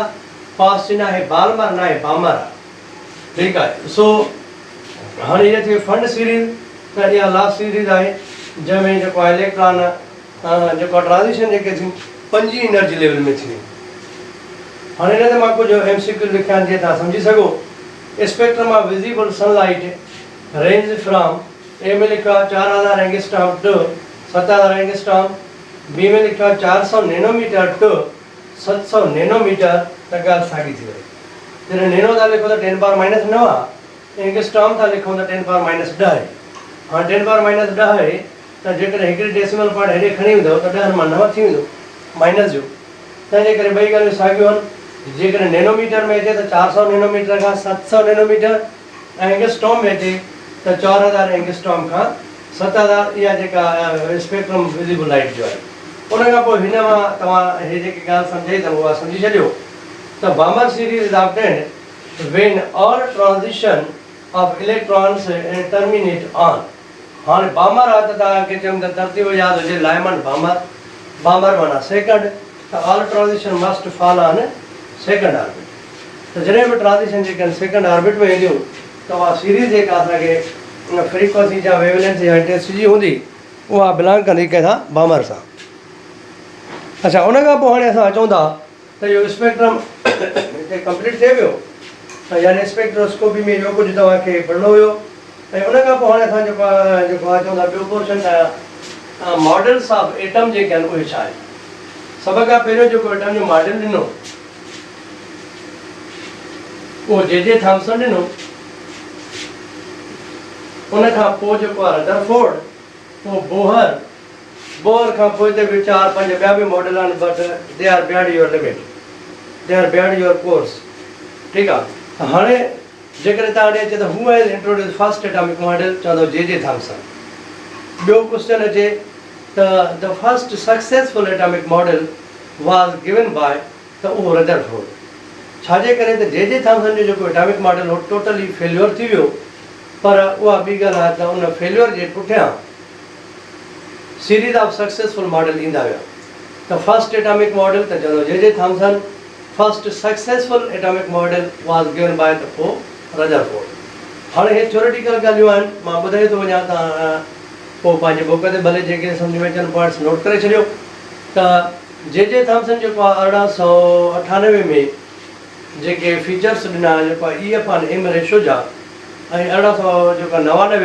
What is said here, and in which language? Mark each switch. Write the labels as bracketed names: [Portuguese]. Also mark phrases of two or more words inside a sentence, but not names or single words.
[Sindhi] पास्ट न आहे, बालमर न आहे, बामर आहे। ठीकु आहे, सो हाणे इहा थी [English] Pfund series. [Sindhi] त इहा लास्ट सीरीज़ आहे जंहिंमें जेको आहे इलेक्ट्रॉन जेको ट्रांज़िशन जेके थियूं 5 [English] energy level [Sindhi] में थियूं। हाणे हिन ते मां कुझु MCQ लिखिया आहिनि जीअं तव्हां सम्झी सघो। [English] spectrum of visible sunlight range from A [Sindhi] में लिखियो आहे [English] 4000 angstrom to 7000 angstrom, B [Sindhi] में लिखियो आहे [English] 400 nanometer to 700 nanometer. [Sindhi] त ॻाल्हि साॻी थी वई। जॾहिं नैनो था लिखो त 10⁻⁹ आहे, एंगस्ट्रॉम था लिखूं त 10⁻⁻10 आहे। हाणे 10⁻⁻10 आहे त जेकॾहिं हिकिड़ी [English] decimal point [Sindhi] हेॾे खणी वेंदव त 10 मां 9 थी वेंदो माइनस जो। तंहिंजे करे ॿई ॻाल्हियूं साॻियूं आहिनि। जेकॾहिं नैनोमीटर में अचे त 400 नैनोमीटर खां 700 नैनोमीटर, ऐं एंगस्ट्रॉम में अचे त 4000 एंगस्ट्रॉम खां 7000। इहा जेका [English] spectrum visible light [Sindhi] जो आहे। उन खां पोइ हिन मां तव्हां हे जेकी ॻाल्हि सम्झाई अथव उहा सम्झी छॾियो त [English] Balmer series is obtained when all transition of electrons terminate on. [Sindhi] हाणे बामर आहे त तव्हांखे चयमि त तरतीब यादि हुजे, लाइमन बामर, बामर माना सेकंड, त [English] all transition must fall on second orbit. [Sindhi] त जॾहिं बि ट्रांज़िशन जेके आहिनि [English] second orbit [Sindhi] में ईंदियूं त उहा सीरीज़ जेका असांखे फ्रीक्वेंसी या वेवलेंथ या इंटेंसिटी हूंदी उहा बिलोंग कंदी कंहिंसां बामर सां। अच्छा, उन खां पोइ हाणे असां अचूं था त इहो स्पेक्ट्रम हिते कंप्लीट थिए पियो, यानी स्पेक्ट्रोस्कोपी में इहो कुझु तव्हांखे पढ़णो हुयो। ऐं उन खां पोइ हाणे असां जेको आहे चऊं था ॿियो [English] portion models of atom [Sindhi] जेके आहिनि उहे छा आहे। सभ खां पहिरियों जेको एटम जो मॉडल ॾिनो उहो J.J. थॉम्सन ॾिनो। उन खां पोइ जेको आहे रदरफोर्ड, पोइ बोहर खां पोइ हिते बि 4-5 ॿिया बि मॉडल आहिनि, [English] but they are beyond your limit, they are beyond your course. [Sindhi] ठीकु आहे, हाणे जेकॾहिं तव्हां ॾे अचे त [English] who has introduce first atomic model, [Sindhi] चवंदो J.J. थॉम्सन। ॿियो क्वेश्चन अचे त [English] the first successful atomic model was given by, [Sindhi] त उहो रदरफोर्ड। छाजे करे त J.J. थॉम्सन जो जेको [English] atomic model [Sindhi] हो [English] totally failure [Sindhi] थी वियो, पर उहा ॿी ॻाल्हि आहे त उन फेल्योर जे पुठियां [English] series of successful model [Sindhi] ईंदा विया। त [English] first atomic model [Sindhi] त चवंदो J.J. थॉम्सन, [English] first successful atomic model was given by [Sindhi] त पोइ [English] रदरफोर्ड। [Sindhi] हाणे हे थ्योरेटिकल ॻाल्हियूं आहिनि, मां ॿुधाए थो वञा, तव्हां पोइ पंहिंजे बुक ते भले जेके सम्झ में अचनि [English] points note [Sindhi] करे छॾियो। त J.J. थॉम्सन जेको आहे 1898 में जेके फीचर्स ॾिना जेको आहे E/M रेशो जा, ऐं 1899 में J.J.